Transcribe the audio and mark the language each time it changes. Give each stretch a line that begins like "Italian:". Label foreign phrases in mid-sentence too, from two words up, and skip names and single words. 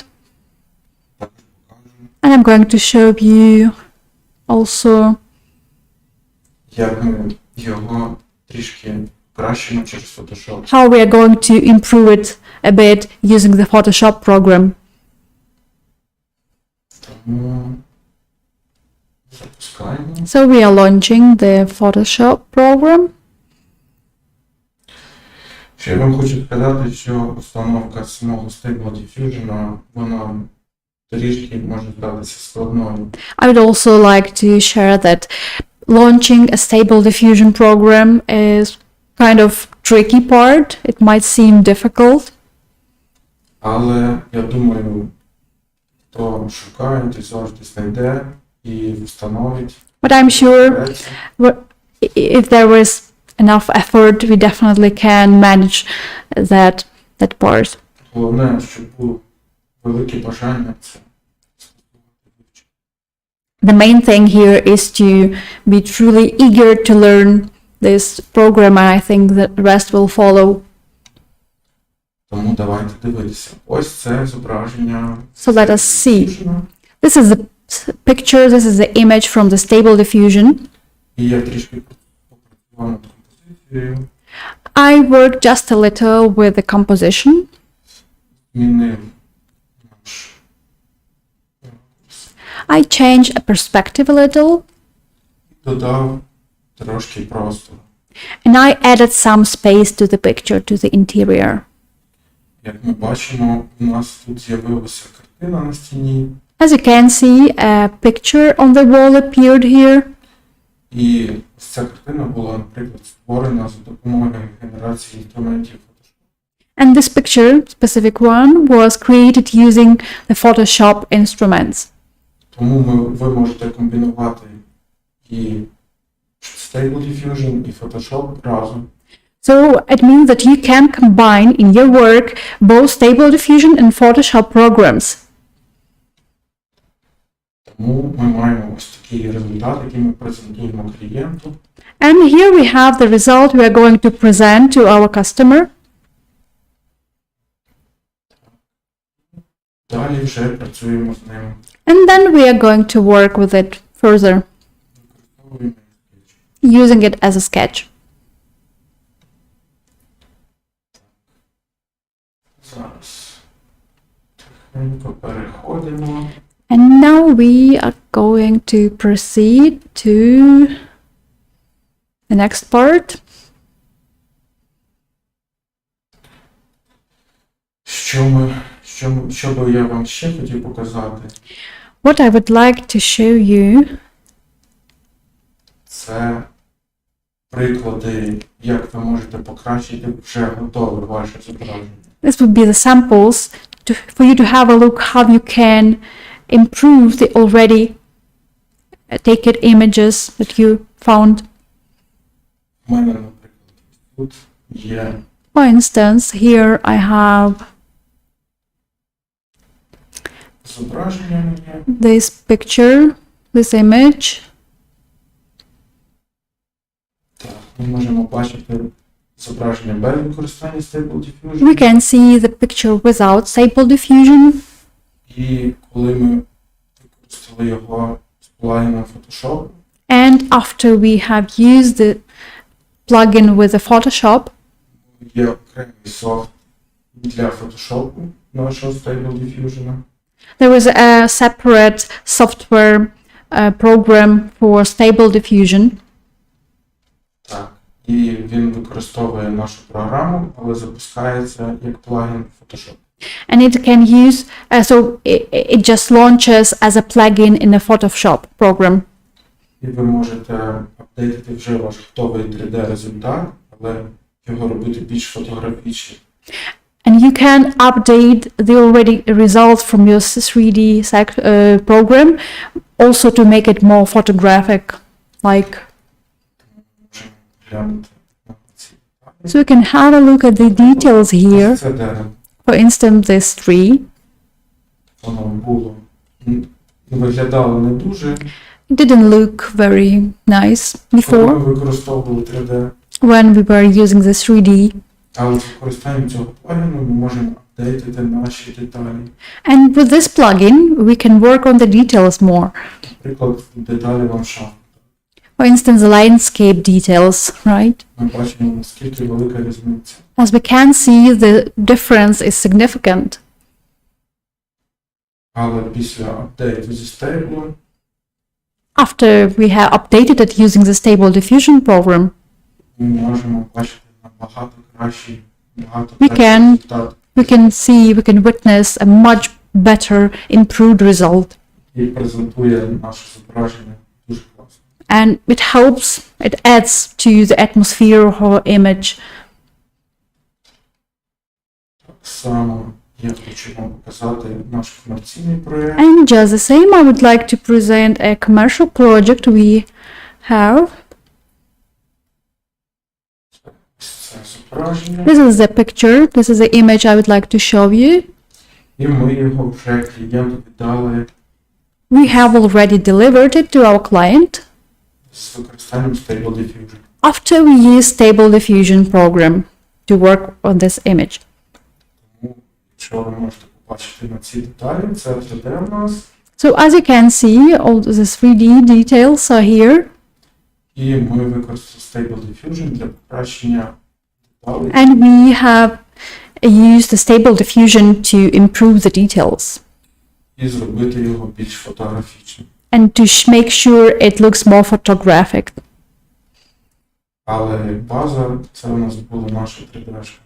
Ukrainian: Також покажу,
English: And I'm going to show you also
Ukrainian: як ми його трішки кращимо через Photoshop.
English: how we are going to improve it a bit using the Photoshop program.
Ukrainian: Тому запускаємо.
English: So we are launching the Photoshop program.
Ukrainian: Ще я вам хочу сказати, що установка самого Stable Diffusion, вона трішки може здатися складною.
English: I would also like to share that launching a Stable Diffusion program is kind of tricky part. It might seem difficult,
Ukrainian: Але я думаю, хто шукає, той завжди знайде і встановить.
English: but I'm sure
Ukrainian: Береться.
English: if there was enough effort, we definitely can manage that part.
Ukrainian: Головне, щоб був велике бажання це вивчити.
English: The main thing here is to be truly eager to learn this program, and I think the rest will follow.
Ukrainian: Тому давайте дивитися. Ось це зображення.
English: So let us see. This is the picture, this is the image from the Stable Diffusion.
Ukrainian: І я трішки попрацював над композицією.
English: I worked just a little with the composition.
Ukrainian: Змінив наш
English: I changed a perspective a little,
Ukrainian: додав трошки простору.
English: and I added some space to the picture, to the interior.
Ukrainian: Як ми бачимо, у нас тут з'явилася картина на стіні,
English: As you can see, a picture on the wall appeared here,
Ukrainian: і ось ця картина була, наприклад, створена за допомогою генерації інструментів Photoshop.
English: and this picture, specific one, was created using the Photoshop instruments.
Ukrainian: Тому ви можете комбінувати і Stable Diffusion, і Photoshop разом.
English: So it means that you can combine in your work both Stable Diffusion and Photoshop programs.
Ukrainian: Тому ми маємо ось такий результат, який ми презентуємо клієнту.
English: And here we have the result we are going to present to our customer.
Ukrainian: Далі вже працюємо з ним.
English: And then we are going to work with it further,
Ukrainian: Використовуємо скетч.
English: using it as a sketch.
Ukrainian: Зараз тихенько переходимо.
English: And now we are going to proceed to the next part.
Ukrainian: Що би я вам ще хотів показати,
English: What I would like to show you
Ukrainian: це приклади, як ви можете покращити вже готове ваше зображення.
English: this would be the samples for you to have a look how you can improve the already taken images that you found.
Ukrainian: У мене, наприклад, тут є
English: For instance, here I have
Ukrainian: зображення моє.
English: this picture, this image.
Ukrainian: Так, ми можемо бачити зображення без використання Stable Diffusion.
English: We can see the picture without Stable Diffusion.
Ukrainian: І коли ми використали його з плагіном Photoshop,
English: And after we have used the plugin with the Photoshop,
Ukrainian: є окремий софт для Photoshop нашого Stable Diffusion.
English: there is a separate software program for Stable Diffusion.
Ukrainian: Так. І він використовує нашу програму, але запускається як плагін Photoshop.
English: And it can use, it just launches as a plugin in a Photoshop program.
Ukrainian: І ви можете апдейтити вже ваш готовий 3D результат, але його робити більш фотографічним.
English: And you can update the already results from your 3D program also to make it more photographic, like.
Ukrainian: Можемо глянути на ці деталі.
English: So you can have a look at the details here.
Ukrainian: Це дерево.
English: For instance, this tree.
Ukrainian: Воно було, виглядало не дуже.
English: It didn't look very nice
Ukrainian: Коли
English: before
Ukrainian: ми використовували 3D,
English: when we were using the 3D.
Ukrainian: але з використанням цього плагіну ми можемо апдейтити наші деталі.
English: And with this plugin, we can work on the details more.
Ukrainian: Наприклад, деталі ландшафту.
English: For instance, the landscape details, right?
Ukrainian: Ми бачимо, наскільки велика різниця.
English: As we can see, the difference is significant.
Ukrainian: Але після апдейту зі Stable
English: After we have updated it using the Stable Diffusion program,
Ukrainian: ми можемо бачити набагато кращий,
English: We can-
Ukrainian: результат.
English: we can witness a much better improved result.
Ukrainian: І презентує наше зображення дуже класно.
English: And it helps, it adds to the atmosphere of our image.
Ukrainian: Так само я хочу вам показати наш комерційний проєкт.
English: And just the same, I would like to present a commercial project we have.
Ukrainian: Це зображення.
English: This is the picture, this is the image I would like to show you.
Ukrainian: І ми його вже клієнту віддали
English: We have already delivered it to our client
Ukrainian: з використанням Stable Diffusion.
English: after we use Stable Diffusion program to work on this image.
Ukrainian: Тому, якщо ви можете побачити на ці деталі, це 3D в нас.
English: So as you can see, all the 3D details are here,
Ukrainian: І ми використали Stable Diffusion для покращення деталей.
English: and we have used the Stable Diffusion to improve the details
Ukrainian: І зробити його більш фотографічним.
English: and to make sure it looks more photographic.
Ukrainian: Але база це у нас була наша 3D-шка.